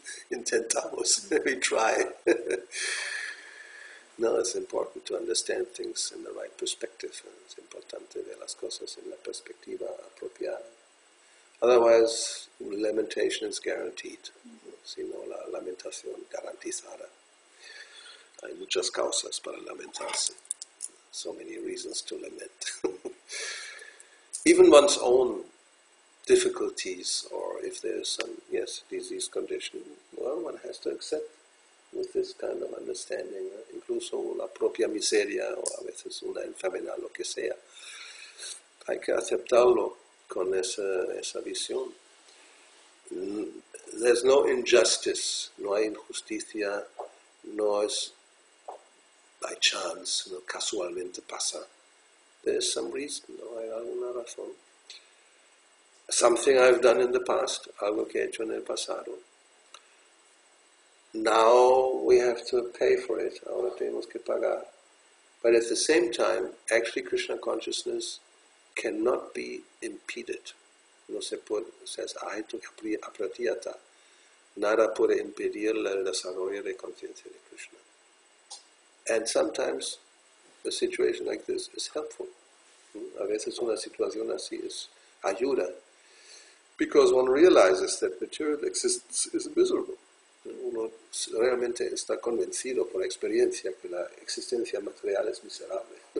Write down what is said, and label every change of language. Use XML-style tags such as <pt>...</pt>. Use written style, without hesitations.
<es>Intentamos,</es> <en>we try. No, it's important to understand things in the right perspective.</en> <es>Es importante ver las cosas en la perspectiva apropiada.</es> <en>Otherwise, lamentation is guaranteed.</en> <es>Sino la lamentación garantizada. Hay muchas causas para lamentarse.</es> <en>so many reasons to lament. Even one's own difficulties, or if there's some, disease condition, well, one has to accept with this kind of understanding,</en> <es>incluso la propia miseria, o a veces una enfermedad, lo que sea. Hay que aceptarlo con esa visión.</es> <en>There's no injustice,</en> <es>no hay injusticia, no es</es> <en>by chance,</en> <es>no casualmente pasa.</es> <en>There's some reason,</en> <es>no hay alguna razón.</es> <en>Something I've done in the past,</en> <es>algo que he hecho en el pasado.</es> <en>Now we have to pay for it,</en> <es>ahora tenemos que pagar.</es> <en>But at the same time, actually Krishna consciousness cannot be impeded.</en> <es>No se puede, says ahaitu apratiyata. Nada puede impedir el desarrollo de conciencia de Krishna.</es> <en>And sometimes a situation like this is helpful.</en> <es>A veces una situación así es ayuda.</es> <en>Because one realizes that material existence is miserable.</en> <es>Uno realmente está convencido por experiencia que la existencia material es miserable.</es>